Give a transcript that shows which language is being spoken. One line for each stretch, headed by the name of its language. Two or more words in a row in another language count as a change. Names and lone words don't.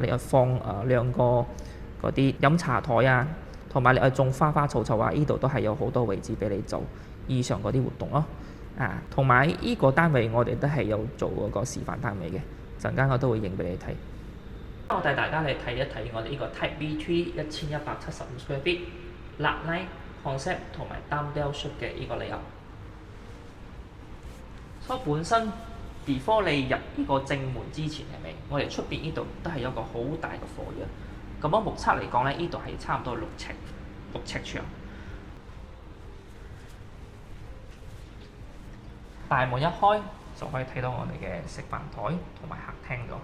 Cantonese: 你又放2個嗰啲飲茶台啊，同埋你又種花花草草啊，呢度都係有好多位置俾你做以上嗰啲活動咯。同埋呢個單位我哋都係有做嗰個示範單位嘅，陣間我都會影俾你睇。我帶大家嚟睇一睇我哋呢個
English: Type B3 1175 square feet lat-night concept
Cantonese: 同埋單標式嘅呢個layout。所以本身 before 你入呢個正門之前係咪？我哋出邊呢度都係有個好大嘅火藥。咁目測嚟講咧，呢度係差唔多6尺長。大門一開就可以睇到我哋嘅食飯台同埋客廳咗。